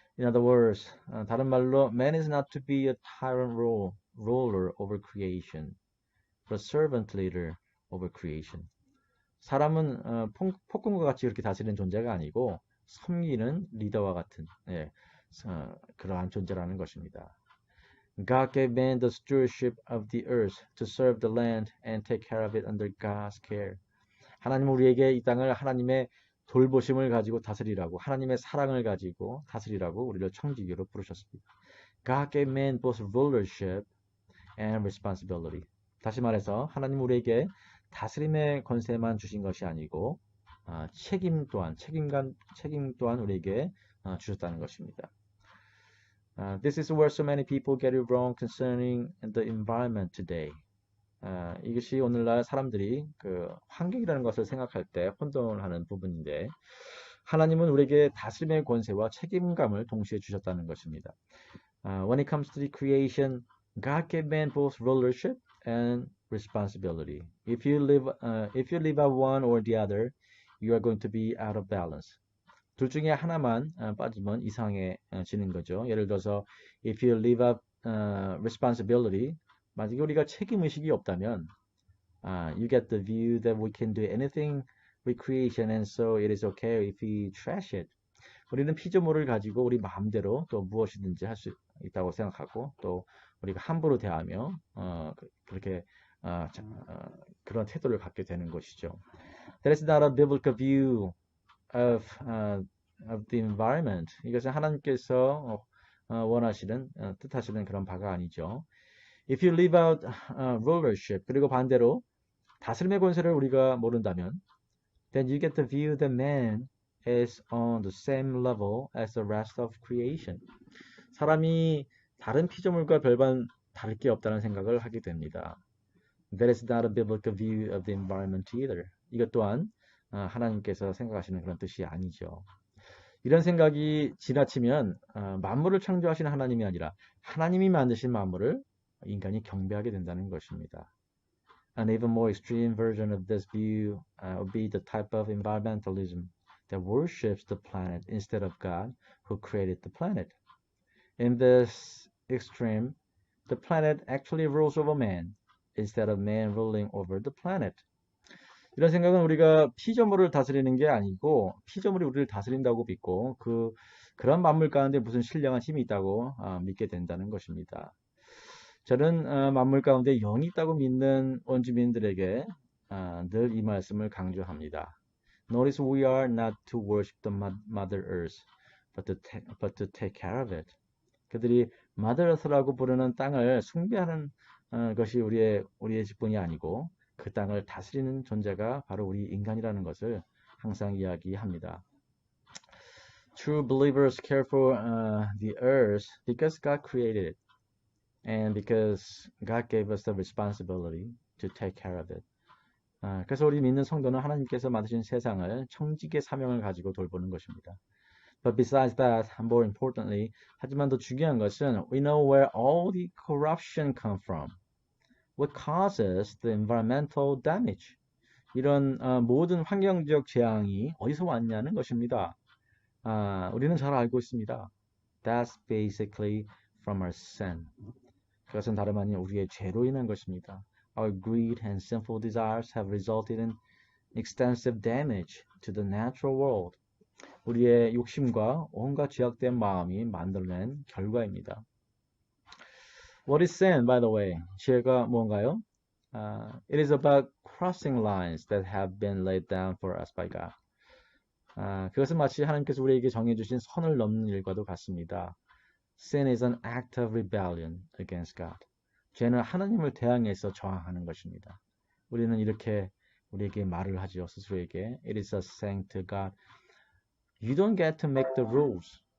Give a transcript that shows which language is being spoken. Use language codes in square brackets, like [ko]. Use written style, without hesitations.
[en] In other words, [ko] 다른 말로 [en] man is not to be a tyrant ruler over creation, but a servant leader over creation. [ko] 사람은 폭군과 같이 그렇게 다스리는 존재가 아니고 섬기는 리더와 같은 그러한 존재라는 것입니다. [en] God gave man the stewardship of the earth to serve the land and take care of it under God's care. [ko] 하나님은 우리에게 이 땅을 하나님의 돌보심을 가지고 다스리라고, 하나님의 사랑을 가지고 다스리라고 우리를 청지기로 부르셨습니다. [en] God gave man both rulership and responsibility. [ko] 다시 말해서 하나님 우리에게 다스림의 권세만 주신 것이 아니고 책임 또한 우리에게 주셨다는 것입니다. [en] This is where so many people get it wrong concerning the environment today. [ko] 이것이 오늘날 사람들이 그 환경이라는 것을 생각할 때 혼동을 하는 부분인데, 하나님은 우리에게 다스림의 권세와 책임감을 동시에 주셨다는 것입니다. [en] When it comes to the creation, God gave man both rulership and responsibility. If you live out one or the other, you are going to be out of balance. [ko] 둘 중에 하나만 빠지면 이상해지는 거죠. 예를 들어서 [en] if you leave up responsibility, [ko] 만약에 우리가 책임의식이 없다면 [en] you get the view that we can do anything with creation and so it is okay if we trash it. [ko] 우리는 피조물을 가지고 우리 마음대로 또 무엇이든지 할 수 있다고 생각하고 또 우리가 함부로 대하며 그렇게 그런 태도를 갖게 되는 것이죠. [en] That is not a biblical view of the environment. [ko] 이것은 하나님께서 원하시는 뜻하시는 그런 바가 아니죠. [en] If you leave out rulership, [ko] 그리고 반대로 다스림의 권세를 우리가 모른다면, [en] then you get the view that man is on the same level as the rest of creation. [ko] 사람이 다른 피조물과 별반 다를 게 없다는 생각을 하게 됩니다. That is not a biblical view of the environment either. 이것 또한 하나님께서 생각하시는 그런 뜻이 아니죠. 이런 생각이 지나치면 만물을 창조하신 하나님이 아니라 하나님이 만드신 만물을 인간이 경배하게 된다는 것입니다. [en] An even more extreme version of this view would be the type of environmentalism that worships the planet instead of God who created the planet. In this extreme, the planet actually rules over man instead of man ruling over the planet. [ko] 이런 생각은 우리가 피조물을 다스리는 게 아니고 피조물이 우리를 다스린다고 믿고 그런 만물 가운데 무슨 신령한 힘이 있다고 믿게 된다는 것입니다. 저는 만물 가운데 영이 있다고 믿는 원주민들에게 늘 이 말씀을 강조합니다. [en] Notice we are not to worship the Mother Earth, but to take care of it. [ko] 그들이 Mother Earth라고 부르는 땅을 숭배하는 것이 우리의 직분이 아니고 그 땅을 다스리는 존재가 바로 우리 인간이라는 것을 항상 이야기합니다. [en] True believers care for the earth because God created it and because God gave us the responsibility to take care of it. [ko] 그래서 우리 믿는 성도는 하나님께서 만드신 세상을 청지기의 사명을 가지고 돌보는 것입니다. [en] But besides that, more importantly, [ko] 하지만 더 중요한 것은 [en] we know where all the corruption comes from. What causes the environmental damage? [ko] 이런 모든 환경적 재앙이 어디서 왔냐는 것입니다. 우리는 잘 알고 있습니다. [en] That's basically from our sin. [ko] 그것은 다름 아닌 우리의 죄로 인한 것입니다. [en] Our greed and sinful desires have resulted in extensive damage to the natural world. [ko] 우리의 욕심과 온갖 죄악된 마음이 만들어낸 결과입니다. [en] What is sin, by the way? [ko] 죄가 뭔가요? [en] It is about crossing lines that have been laid down for us by God. [ko] 그것은 마치 하나님께서 우리에게 정해주신 선을 넘는 일과도 같습니다. [en] Sin is an act of rebellion against God. [ko] 죄는 하나님을 대항해서 저항하는 것입니다. 우리는 이렇게 우리에게 말을 하죠. 스스로에게. [en] It is a saying to God, You don't get to make the rules.